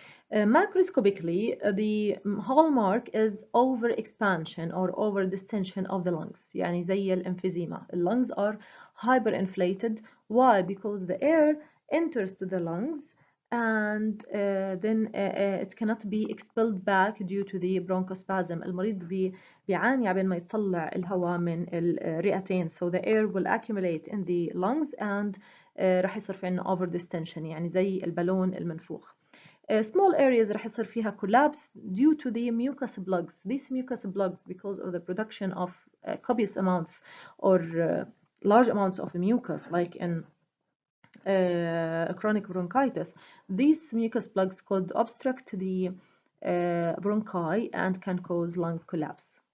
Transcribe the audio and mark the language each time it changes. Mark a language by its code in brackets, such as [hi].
[en] Macroscopically, the hallmark is overexpansion or overdistension of the lungs, [ar] يعني زي الامفيزيما. [en] The lungs are hyperinflated. Why? Because the air enters to the lungs and then it cannot be expelled back due to the bronchospasm. [ar] المريض بيعاني عبين ما يطلع الهواء من الرئتين, [en] so the air will accumulate in the lungs and [ar] راح يصير في عنا overdistension, يعني زي البالون المنفوخ. [en] Small areas [ar] راح يصير فيها [en] collapse due to the mucus plugs. These mucus plugs, because of the production of copious amounts or large amounts of mucus, like in chronic bronchitis, these mucus plugs could obstruct the bronchi and can cause lung collapse.